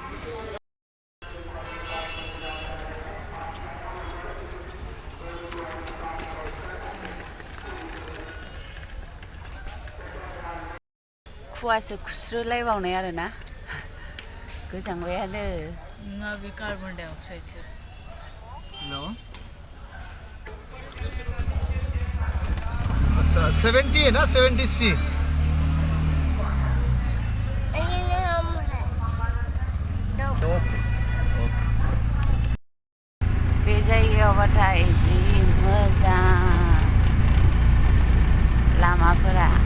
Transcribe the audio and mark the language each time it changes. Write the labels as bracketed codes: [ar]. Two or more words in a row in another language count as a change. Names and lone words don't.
[brx] खुवासो खुस्रोलायबावनाय आरोना गोजांबायानो नङा बे [en] carbon dioxide-so [hi] नो अच्छा 70 है ना 70C ini [brx] बे जायगायावबाथाय जि मोजां लामाफोरा